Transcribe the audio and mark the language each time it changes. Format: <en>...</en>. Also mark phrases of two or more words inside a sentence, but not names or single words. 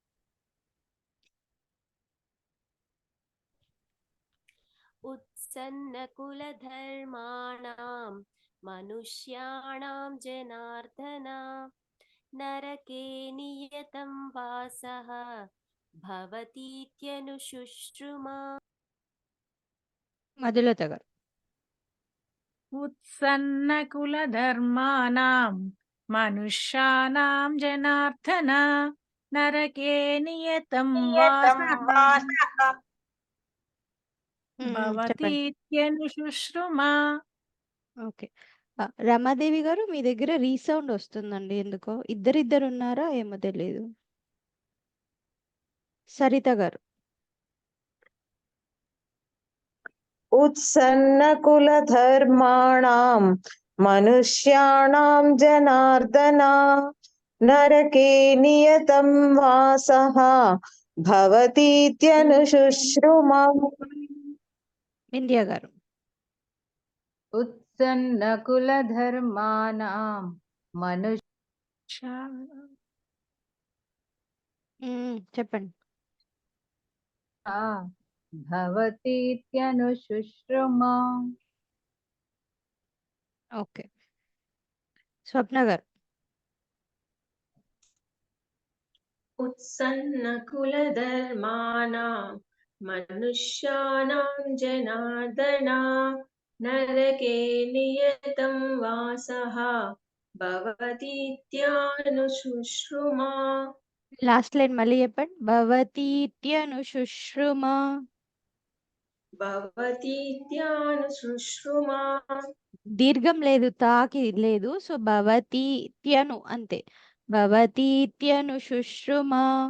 <sa>उत्सन्नकुलधर्माणां मनुष्याणां जनार्दन नरके नियतं वासः भवतीत्यनुशुश्रुमा.</sa> <te>మధులత గారు.</te> <sa>उत्सन्नकुलधर्माणां मनुष्याणां जनार्दन नरके नियतं वासः भवतीत्यनुशुश्रुमा.</sa> <te>ఓకే. రమాదేవి గారు మీ దగ్గర రీసౌండ్ వస్తుందండి, ఎందుకో ఇద్దరిద్దరు ఉన్నారా ఏమో తెలియదు. సరిత గారు.</te> <sa>उत्सन्नकुलधर्माणां मनुष्याणां जनार्दन नरके नियतं वासः भवतीत्यनुशुश्रुमा.</sa> <te>వింధ్య గారు.</te> <sa>उत्सन्नकुलधर्माणां मनुष्याणां</sa> <te>చెప్పండి.</te> <sa>భవतीत्यనుశుశ్రుమ.</sa> <te>ఓకే. స్వప్న గారు.</te> <sa>उत्सन्नकुलधर्माणां मनुष्याणां जनार्दन नरके नियतं वासः भवतीत्यानुशुश्रुमा.</sa> <en>last line</en> <te>మళ్ళీ చెప్పండి. భవతీత్యనుశుశ్రుమా.</te> <sa>భవతీత్యానుశుశ్రుమా.</sa> <te>దీర్ఘం లేదు, తాకి లేదు. సో భవతీత్యను అంతే.</te> <sa>భవతీత్యనుశుశ్రుమా.</sa>